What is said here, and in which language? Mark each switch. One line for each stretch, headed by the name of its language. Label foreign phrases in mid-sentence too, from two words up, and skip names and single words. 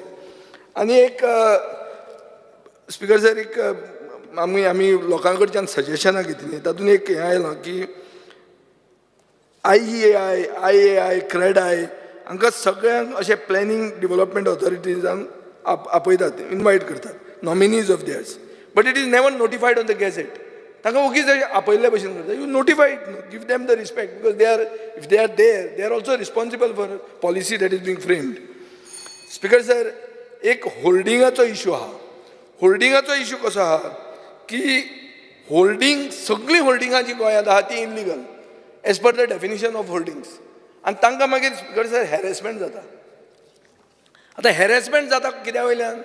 Konkani: आनी एक
English: Speaker sir,
Konkani: एक आमी लोकां कडच्यान सजेशनां घेतलीं, तातूंत एक हें आयलां की IEAI, क्रेडाय हांकां सगळ्यांक अशें
English: planning development
Konkani: ऑथॉरिटीजान आपयतात, इन्वायट करतात
English: nominees of theirs, but it is never notified on the gazette.
Konkani: तांकां ओगीच आपयल्ल्या भशेन करता.
English: you notified, give them the respect, because if they are there, they are also responsible for policy that is being framed. Speaker sir,
Konkani: एक होल्डिंगाचो इशू आहा. होल्डिंगाचो इशू कसो आहा की होल्डिंग, सगळीं होल्डिंगां जी गोंयांत आहा ती इल्लिगल
English: as per the definition of holdings.
Konkani: आनी तांकां मागीर
English: Speaker sir
Konkani: हॅरेसमेंट जाता. आतां हॅरेसमेंट जाता कित्या वयल्यान?